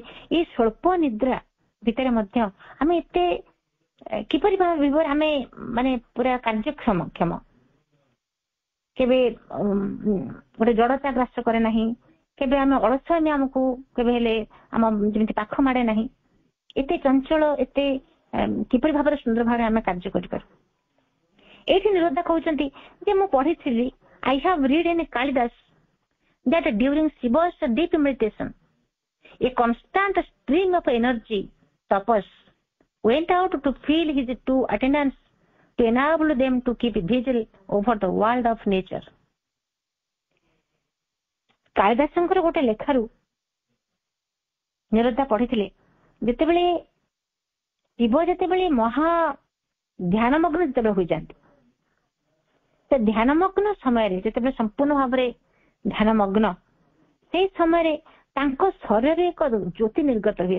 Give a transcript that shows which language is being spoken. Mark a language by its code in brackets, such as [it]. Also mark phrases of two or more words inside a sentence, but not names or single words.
[or] ଏଇ ସ୍ୱଳ୍ପ ନିଦ୍ରା ଭିତରେ ମଧ୍ୟ ଆମେ ଏତେ କିପରି ଭାବରେ ଆମେ ମାନେ ପୁରା କାର୍ଯ୍ୟକ୍ଷମ କେବେ ଗୋଟେ ଜଡତା ଗ୍ରାସ କରେ ନାହିଁ, କେବେ ଆମେ ଅଳସୁଆମୀ ଆମକୁ କେବେ ହେଲେ ଆମ ଯେମିତି ପାଖ ମାଡେ ନାହିଁ। ଏତେ ଚଞ୍ଚଳ, ଏତେ କିପରି ଭାବରେ ସୁନ୍ଦର ଭାବରେ ଆମେ କାର୍ଯ୍ୟ କରିପାରୁ। ଏଇଠି ନିରୋଧା କହୁଛନ୍ତି ଯେ ମୁଁ ପଢିଥିଲି, [en] I have read in Kalidas that during Shiva's deep meditation a constant stream of energy, tapas, went out to fill his two attendants to enable them to keep vigil over the world of nature। [or] କାଳିଦାସଙ୍କର ଗୋଟେ ଲେଖାରୁ ନିରୋଧା ପଢିଥିଲେ, ଯେତେବେଳେ ଶିବ ଯେତେବେଳେ ମହା ଧ୍ୟାନମଗ୍ନ ଯେତେବେଳେ ହୋଇଯାନ୍ତି, ସେ ଧ୍ୟାନମଗ୍ନ ସମୟରେ ଯେତେବେଳେ ସମ୍ପୂର୍ଣ୍ଣ ଭାବରେ ଧ୍ୟାନମଗ୍ନ, ସେଇ ସମୟରେ ତାଙ୍କ ଶରୀରରେ ଏକ ଜ୍ୟୋତି ନିର୍ଗତ ହୁଏ।